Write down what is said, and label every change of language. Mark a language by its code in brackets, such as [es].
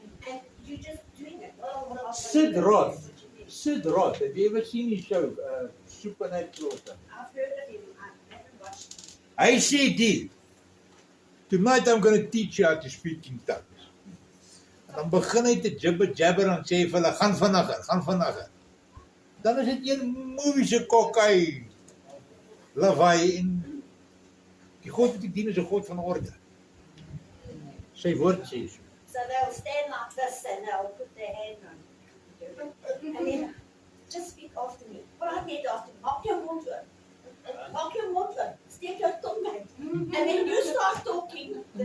[en] And you're just doing it. Sid Roth. Sid Roth, have you ever seen his show, Supernatural? I've heard of him. I haven't watched him. [af] Hy sê die, [en] tonight I'm going to teach you how to speak in tongues. [af] En dan begin hy te jabber en sê vir hulle, gaan vinniger. Dan is dit een moviese kokkai, lawaai en die God wat ek dien is 'n God van orde. Sy woord sê so. [en] So they'll stand like this and they'll put their hand on you. And then just speak after me. [af] Praat net [en] after me. [af] Maak jou mond oop. Maak jou mond oop. Steek jou tong uit. [en] And then you start talking.